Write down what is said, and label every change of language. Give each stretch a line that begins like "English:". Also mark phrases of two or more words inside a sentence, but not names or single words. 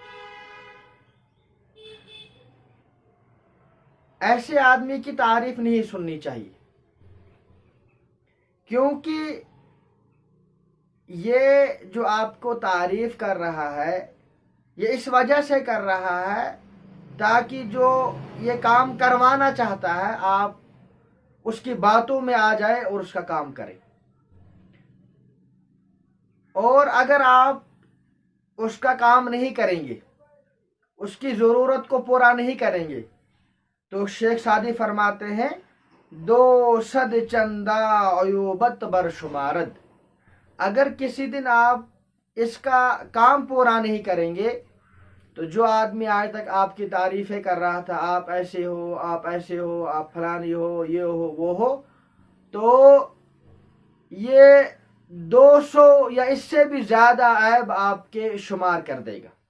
Urdu: ایسے آدمی کی تعریف نہیں سننی چاہیے، کیونکہ یہ جو آپ کو تعریف کر رہا ہے یہ اس وجہ سے کر رہا ہے تاکہ جو یہ کام کروانا چاہتا ہے آپ اس کی باتوں میں آ جائے اور اس کا کام کریں۔ اور اگر آپ اس کا کام نہیں کریں گے، اس کی ضرورت کو پورا نہیں کریں گے، تو شیخ سعدی فرماتے ہیں
Persian: دو صد چندہ عیوبت بر شمارد۔
Urdu: اگر کسی دن آپ اس کا کام پورا نہیں کریں گے تو جو آدمی آج تک آپ کی تعریفیں کر رہا تھا، آپ ایسے ہو، آپ ایسے ہو، آپ فلانی ہو، یہ ہو، وہ ہو، تو یہ 200 یا اس سے بھی زیادہ عیب آپ کے شمار کر دے گا۔